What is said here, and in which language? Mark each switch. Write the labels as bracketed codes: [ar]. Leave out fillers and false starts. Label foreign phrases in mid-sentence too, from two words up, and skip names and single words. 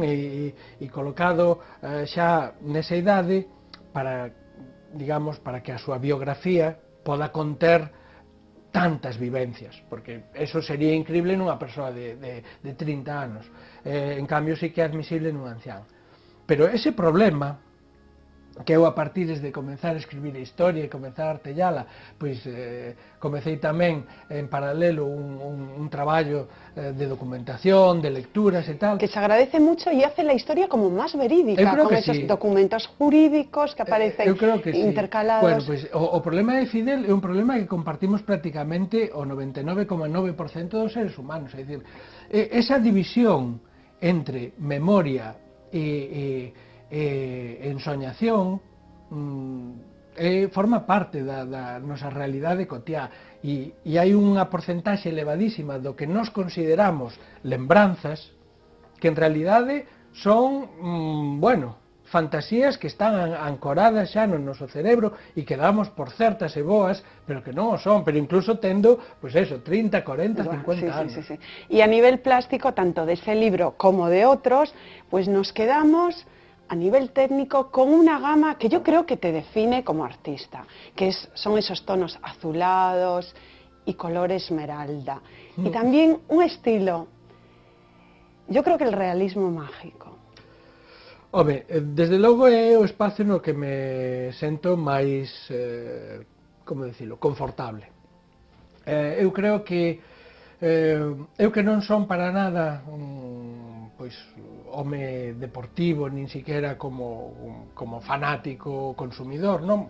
[gl] E colocado xa nesa idade para, digamos, para que a súa biografía poda conter tantas vivencias, porque eso sería increíble nunha persoa de 30 anos, en cambio sí que é admisible nun ancián. Pero ese problema que eu a partir de comenzar a escribir a historia e comenzar a artellala, pois comecei tamén en paralelo un traballo de documentación, de lecturas e tal. [es] Que se agradece mucho y hace la historia como más verídica, con esos documentos jurídicos que aparecen intercalados. [gl] Bueno, pois o problema de Fidel é un problema que compartimos prácticamente o 99,9% dos seres humanos, é dicir, esa división entre memoria e ensoñación forma parte da nosa realidade cotiá e hai unha porcentaxe elevadísima do que nos consideramos lembranzas que en realidade son, bueno, fantasías que están ancoradas xa no noso cerebro e que damos por certas e boas, pero que non o son, pero incluso tendo, pois eso, 30, 40, 50 anos. [es] Sí. Y a nivel plástico, tanto de ese libro como de otros, pues nos quedamos a nivel técnico con una gama que yo creo que te define como artista, que son esos tonos azulados y color esmeralda. Y también un estilo, yo creo que el realismo mágico. [gl] Home, desde logo é o espacio no que me sento máis, como dicilo, confortable. Eu creo que eu que non son para nada pois home deportivo, nin siquiera como fanático consumidor, non?